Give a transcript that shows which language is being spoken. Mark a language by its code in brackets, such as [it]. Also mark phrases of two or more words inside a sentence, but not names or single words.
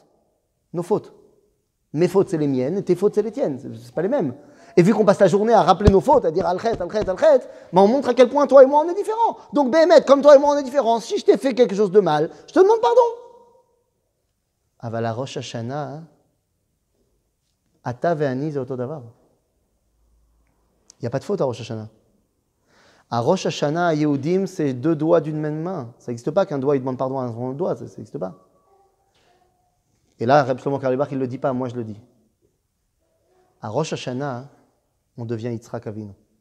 [fr] Nos fautes. Mes fautes, c'est les miennes, et tes fautes, c'est les tiennes. Ce n'est pas les mêmes. Et vu qu'on passe la journée à rappeler nos fautes, à dire Al-Khet, on montre à quel point toi et moi, on est différents. Donc, Béhémet, comme toi et moi, on est différents. Si je t'ai fait quelque chose de mal, je te demande pardon. [he] אבל בראש השנה, אתה ואני זה אותו דבר. [fr] Il n'y a pas de faute à Rosh Hashanah. À Rosh Hashanah, à Yehudim, c'est deux doigts d'une même main. Ça n'existe pas qu'un doigt, il demande pardon à un autre doigt, ça n'existe pas. Et là, Reb Shlomo Karlibach, il ne le dit pas, moi je le dis. À Rosh Hashanah, on devient Yitzhak Avinu.